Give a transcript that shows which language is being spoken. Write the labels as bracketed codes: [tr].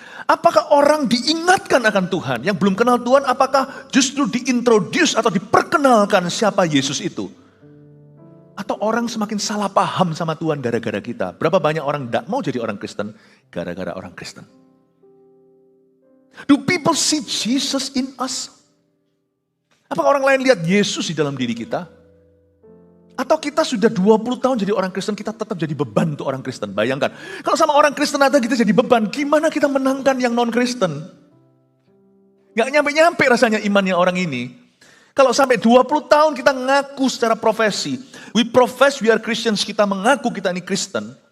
[id] Apakah orang diingatkan akan Tuhan? Yang belum kenal Tuhan, apakah justru diintroduce atau diperkenalkan siapa Yesus itu? Atau orang semakin salah paham sama Tuhan gara-gara kita? Berapa banyak orang tidak mau jadi orang Kristen gara-gara orang Kristen? [en] Do people see Jesus in us? [id] Apakah orang lain lihat Yesus di dalam diri kita? Atau kita sudah 20 tahun jadi orang Kristen, kita tetap jadi beban untuk orang Kristen. Bayangkan, kalau sama orang Kristen aja kita jadi beban, gimana kita menangkan yang non-Kristen? Gak nyampe-nyampe rasanya imannya orang ini. Kalau sampai 20 tahun kita ngaku secara profesi, [en] we profess we are Christians, [id] kita mengaku kita ini Kristen.